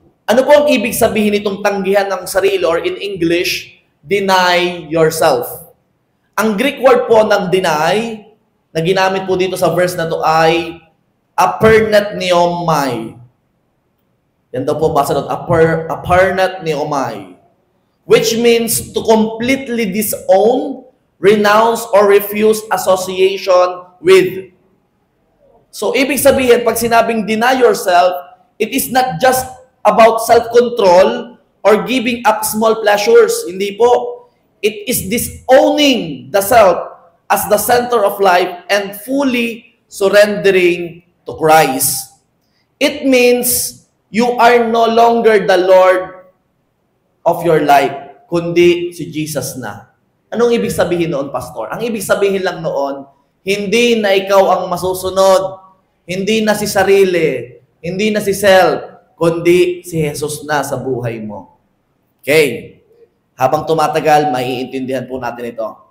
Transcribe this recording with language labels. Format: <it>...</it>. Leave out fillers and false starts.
<tl>Ano po ang ibig sabihin nitong tanggihan ng sarili or in English,</tl> <en>deny yourself?</en> <tl>Ang Greek word po ng deny na ginamit po dito sa verse na to ay aperneumai. Yan daw po basa doon, aperneumai.</tl> <en>Which means to completely disown, renounce, or refuse association with.</en> <tl>So, ibig sabihin, pag sinabing</tl> <en>deny yourself, it is not just about self-control or giving up small pleasures.</en> <tl>Hindi po.</tl> <en>It is disowning the self as the center of life and fully surrendering to Christ. It means you are no longer the Lord of your life,</en> <tl>kundi si Jesus na. Anong ibig sabihin noon, Pastor? Ang ibig sabihin lang noon, hindi na ikaw ang masusunod, hindi na si sarili, hindi na si self, kundi si Jesus na sa buhay mo. Okay. Habang tumatagal, maiintindihan po natin ito.</tl>